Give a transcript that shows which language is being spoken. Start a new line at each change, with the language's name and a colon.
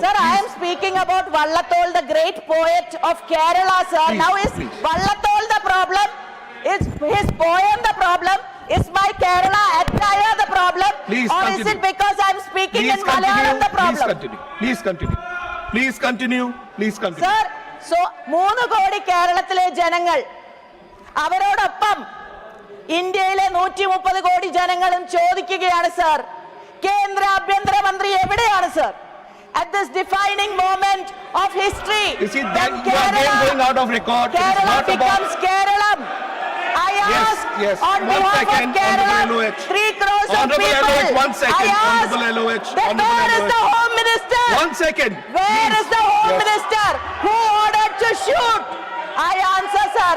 English: sir, I am speaking about Vallathol, the great poet of Kerala, sir. Now is Vallathol the problem? Is his poem the problem? Is my Kerala attire the problem? Please or continue. Is it because I am speaking in Malayalam the problem? Please continue.
Malayalam: Sir, so 3 കോടി കേരളത്തിലെ ജനങ്ങൾ, അവരോടൊപ്പം ഇന്ത്യയിലെ 130 കോടി ജനങ്ങളും ചോദിക്കുകയാണ് sir, കേന്ദ്ര ആഭ്യന്തരമന്ത്രി എവിടെയാണ് sir?
English: At this defining moment of history, you see that you are again going out of record. Kerala becomes Keralam. I ask on behalf of Kerala, 3 crores of people. I ask that where is the Home Minister? 1 second. Where is the Home Minister who ordered to shoot? I answer, sir.